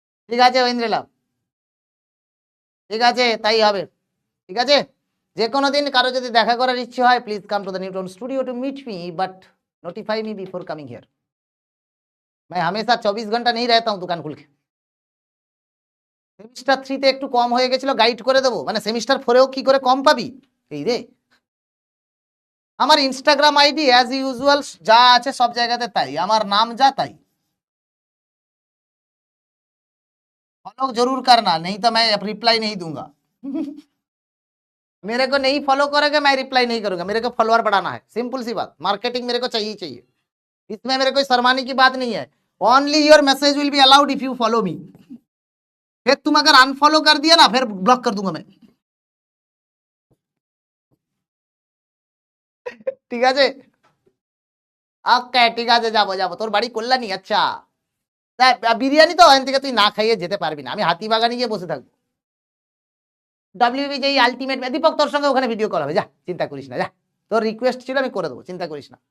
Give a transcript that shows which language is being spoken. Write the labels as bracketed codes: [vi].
[bn] ঠিক আছে ঐন্দ্রিলা, ঠিক আছে তাই হবে। ঠিক আছে, যে কোনো দিন কারো যদি দেখা করার ইচ্ছে হয়, [en] Please come to the Newton studio to meet me, but notify me before coming here. [hi] मैं हमेशा 24 घंटा नहीं रहता हूँ दुकान खुल के। [bn] সেমিস্টার থ্রিতে একটু কম হয়ে গেছিল, গাইড করে দেবো, মানে সেমিস্টার ফোরেও কি করে কম পাবি? এই রে, আমার ইনস্টাগ্রাম আইডি অ্যাজ ইউজুয়াল যা আছে সব জায়গাতে তাই, আমার নাম যা তাই। [hi] फॉलो जरूर करना, नहीं तो मैं रिप्लाई नहीं दूंगा। मेरे को नहीं फॉलो करोगे मैं रिप्लाई नहीं करूंगा, मेरे को फॉलोअर बढ़ाना है, सिंपल सी बात, मार्केटिंग मेरे को चाहिए ही चाहिए, इसमें मेरे कोई शर्माने की बात नहीं है। [en] Only your message will be allowed if you follow me. [hi] फिर तुम अगर अनफॉलो कर दिया ना, फिर ब्लॉक कर दूंगा मैं। [bn] ঠিক আছে, ওকে ঠিক আছে, যাবো যাবো, তোর বাড়ি কল্যাণী, আচ্ছা। বিরিয়ানি তো ওখান থেকে তুই না খাইয়ে যেতে পারবি না, আমি হাতিবাগানে গিয়ে বসে থাকবো। ডব্লিউবি যেই আলটিমেট, দীপক তোর সঙ্গে ওখানে ভিডিও কল হবে, যা চিন্তা করিস না, যা, তোর রিকোয়েস্ট ছিল আমি করে দেবো, চিন্তা করিস না।